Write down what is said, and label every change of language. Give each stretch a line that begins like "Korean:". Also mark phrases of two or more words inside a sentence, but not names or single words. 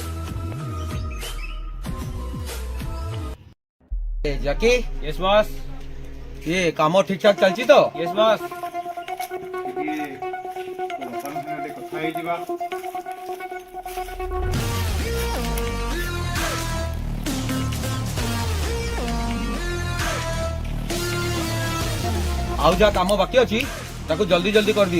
Odia: ଜାକି
English: yes boss.
Odia: ये କାମ ଠିକ ଠାକ ଚାଲିଛି ତ?
English: yes boss.
Odia: ଟିକେ ତୋ ବାପାଙ୍କ ସାଙ୍ଗରେ କଥା ହେଇଯିବା। ଆଉ ଯାହା କାମ ବାକି ଅଛି ତାକୁ ଜଲ୍ଦି ଜଲ୍ଦି କରିଦିଅ।